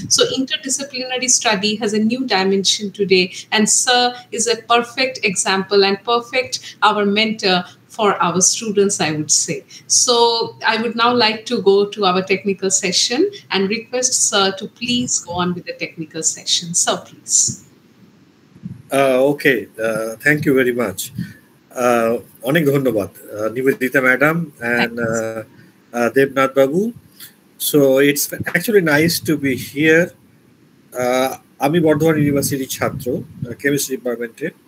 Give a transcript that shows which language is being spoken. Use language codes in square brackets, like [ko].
[en] So interdisciplinary study has a new dimension today, and sir is a perfect example and perfect our mentor for our students, I would say. So I would now like to go to our technical session and request sir to please go on with the technical session. Sir, please. Okay, thank you very much. [bn] অনেক ধন্যবাদ Nivedita madam [en] and [bn] Devnath Babu. [en] So it's actually nice to be here. [bn] আমি বর্ধমান ইউনিভার্সিটির ছাত্র, chemistry ডিপার্টমেন্টে।